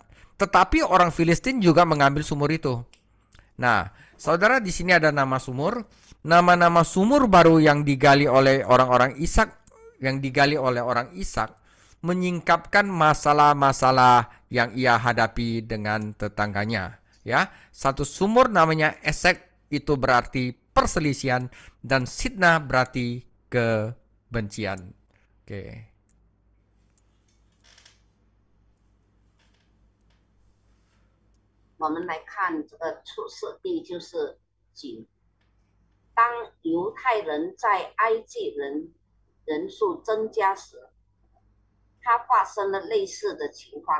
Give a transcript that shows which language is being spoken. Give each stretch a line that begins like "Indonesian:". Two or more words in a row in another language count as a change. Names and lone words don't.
Indonesian: Tetapi orang Filistin juga mengambil sumur itu. Nah, saudara, di sini ada nama sumur, nama-nama sumur baru yang digali oleh orang-orang Ishak, menyingkapkan masalah-masalah yang ia hadapi dengan tetangganya. Ya, satu sumur namanya Esek, itu berarti perselisihan, dan Sitna berarti kebencian. Oke.
Chinese: 我们来看这个出世地就是井。当犹太人在埃及人数增加时，它发生了类似的情况。